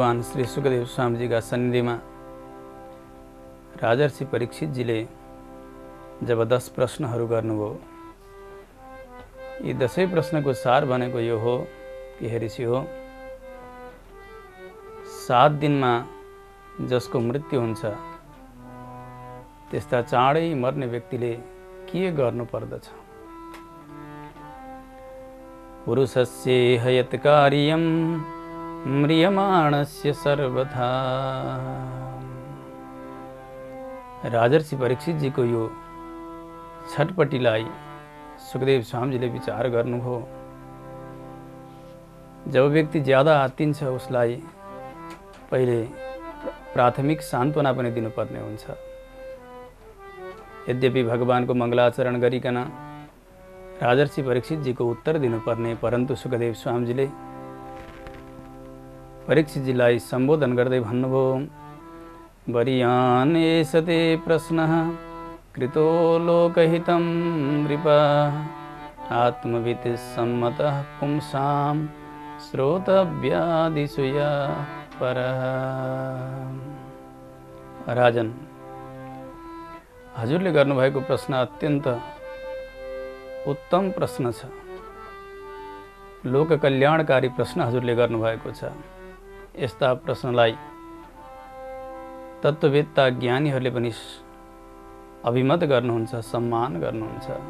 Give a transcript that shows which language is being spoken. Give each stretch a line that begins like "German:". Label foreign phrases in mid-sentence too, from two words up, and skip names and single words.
Nepali: श्री सुखदेव स्वामीजीका सन्निधिमा राजर्षि परीक्षितजीले जब 10 प्रश्नहरू गर्नुभयो, यी 10 प्रश्नको सार भनेको यो हो कि हे ऋषि हो, 7 दिनमा जसको मृत्यु हुन्छ त्यस्ता चाँडै मर्ने व्यक्तिले के गर्नु पर्दछ?
Sanskrit: पुरुषस्य हयत कार्यम म्रियमाणस्य सर्वथा।
Nepali: राजर्षि परीक्षितजीको यो छटपटीलाई सुखदेव स्वामीजीले विचार गर्नुभयो। जब व्यक्ति ज्यादा आत्तिन्छ उसलाई पहिले प्राथमिक सान्त्वना पनि दिनुपर्ने हुन्छ। यद्यपि भगवानको मङ्गलाचरण गरिकन राजर्षि परीक्षितजीको उत्तर दिनुपर्ने, परन्तु सुखदेव स्वामीजीले परीक्षितजीलाई सम्बोधन गर्दै भन्नुभयो,
Sanskrit: वरियान् एष ते प्रश्नः कृतो लोकहितं नृप आत्मवित् सम्मतः पुंसां श्रोतव्यादिषु यः परः।
Nepali: राजन, हजुरले गर्नुभएको प्रश्न अत्यन्त उत्तम प्रश्न छ। लोक कल्याणकारी प्रश्न हजुरले गर्नुभएको छ। यस्ता प्रश्नलाई तत्त्ववेत्ता ज्ञानीहरूले पनि अभिमत गर्नुहुन्छ, सम्मान गर्नुहुन्छ।